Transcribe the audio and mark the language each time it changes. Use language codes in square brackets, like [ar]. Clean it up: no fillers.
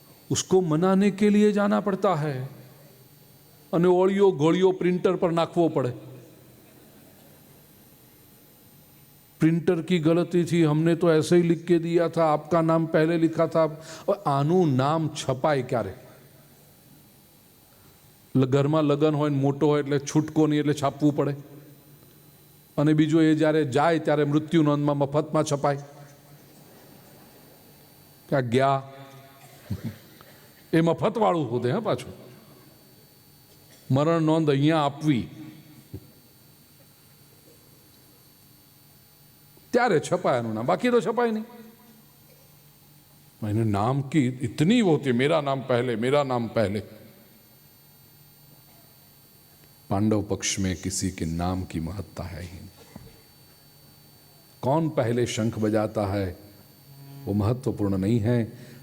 [hi] उसको मनाने के लिए जाना पड़ता है, [gu] અને ઓળિયો ગોળિયો પ્રિન્ટર પર નાખવો પડે. [hi] प्रिंटर की गलती थी, हमने तो ऐसे ही लिख के दिया था, आपका नाम पहले लिखा था. [gu] और आनु नाम छपाय क्यारे? ઘરમાં લગન હોય, મોટો હોય એટલે છૂટકો નહીં, એટલે છાપવું પડે. અને બીજું એ જ્યારે જાય ત્યારે મૃત્યુ નોંધમાં મફતમાં છપાય. ક્યાં ગયા એ મફત વાળું હોતે. હા, પાછું મરણ નોંધ અહીંયા આપવી ત્યારે છપાય એનું નામ, બાકી તો છપાય નહીં. [hi] मैंने नाम की इतनी वो होती है, मेरा नाम पहले, मेरा नाम पहले. पांडव पक्ष में किसी के नाम की महत्ता है ही नहीं. कौन पहले शंख बजाता है वो महत्वपूर्ण नहीं है.